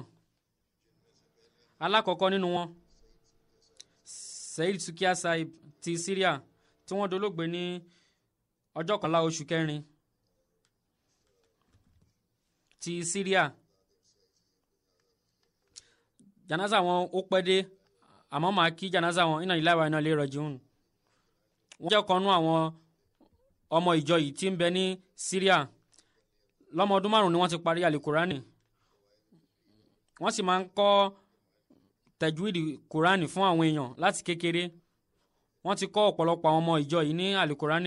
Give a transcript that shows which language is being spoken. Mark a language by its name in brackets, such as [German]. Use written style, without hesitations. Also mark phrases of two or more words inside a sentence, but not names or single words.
[Yoruba] Alákọ̀ọ́kọ́ nínú wọn Said Sukiya Saib ti Syria, tí wọ́n dolóògbé ní ọjọ́ 11 oṣù kẹrin ti Syria. Jànáza wọn ó pẹ́ dé, àmọ́ màá kí jànáza wọn [Arabic] إنا لله وإنا إليه راجعون. [Yoruba] Wọ́n jẹ́ ọ̀kan nínú àwọn ọmọ ìjọ yìí tí ń bẹ ní Syria. Lọ́mọ ọdún 5 ni wọ́n ti parí Al-Qur'ani. Wọ́n sì máa ń kọ́ tajwidi Qur'ani fún àwọn èèyàn láti kékeré. Wọ́n ti kọ́ ọ̀pọ̀lọpọ̀ àwọn ọmọ ìjọ yìí ní Al-Qur'ani.